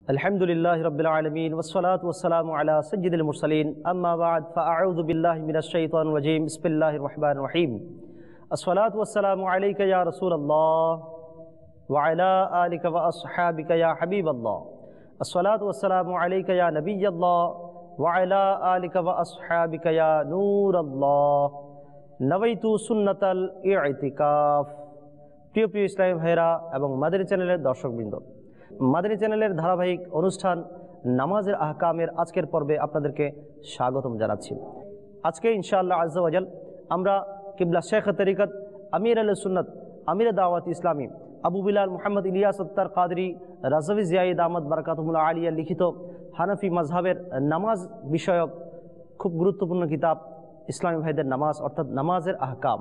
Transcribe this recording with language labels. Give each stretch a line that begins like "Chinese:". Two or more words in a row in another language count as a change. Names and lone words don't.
Arabic: الحمد لله رب العالمين والصلاة والسلام على سيد المرسلين أما بعد فأعوذ بالله من الشيطان الرجيم بسم الله الرحمن الرحيم الصلاة والسلام عليك يا رسول الله وعلى آلك وأصحابك يا حبيب الله الصلاة والسلام عليك يا نبي الله وعلى آلك وأصحابك يا نور الله نويت سنة الاعتكاف.
Bangla: প্রিয় প্রিয় ইসলামী ভাইরা এবং মাদানী চ্যানেলের দর্শকবৃন্দ, মাদানী চ্যানেলের ধারাবাহিক অনুষ্ঠান নামাজের আহকামের আজকের পর্বে আপনাদেরকে স্বাগতম জানাচ্ছি। আজকে
Arabic: إن شاء الله عز وجل
Bangla: আমরা কিবলা শেখ তরিকত আমির আল সুন্নত আমির দাওয়াত ইসলামী আবু বিলাল মুহাম্মদ ইলিয়াস আত্তার কাদরি রাজভি জিয়াইদ আহমদ বারাকাতুহুল আলিয়া লিখিত হানাফি মাযহাবের নামাজ বিষয়ক খুব গুরুত্বপূর্ণ কিতাব ইসলামী ভাইদের নামাজ অর্থাৎ নামাজের আহকাম।